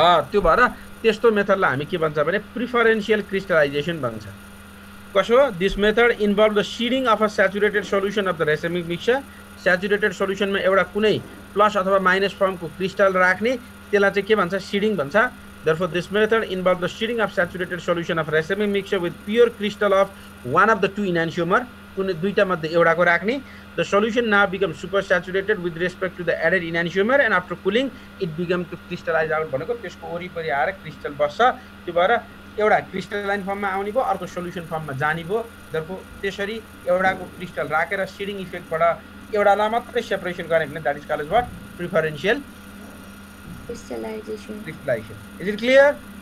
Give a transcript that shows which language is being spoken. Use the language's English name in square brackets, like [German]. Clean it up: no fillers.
[Nepali] त्यो भएर त्यस्तो मेथडलाई हामी के भन्छ भने प्रिफरेन्शियल क्रिस्टलाइजेसन भन्छ। कसो? [English] This method involve the seeding of a saturated solution of the racemic mixture. [Nepali] Saturated सोल्युसनमा एउटा कुनै प्लस अथवा माइनस फर्मको क्रिस्टल राख्ने, त्यसलाई चाहिँ के भन्छ, सिडिङ भन्छ। [English] Therefore, this method involves the seeding of saturated solution of racemic mixture with pure crystal of one of the two enantiomer. [Nepali] कुनै दुईटा मध्ये एउटाको राख्ने। [English] The solution now becomes supersaturated with respect to the added enantiomer and after cooling it becomes to crystallize out [Nepali] भनेको त्यसको वरिपरि आएर crystal बस्छ। त्यो भएर एउटा क्रिस्टलाइन फर्ममा आउने भयो, अर्को सोल्युसन फर्ममा जाने भयो। Therefore, त्यसरी एउटाको क्रिस्टल राखेर सिडिङ इफेक्टबाट एउटालाई मात्रै सेपरेसन गर्ने भने [English] that is called as what? Preferential Crystallization. crystallization. Is it clear?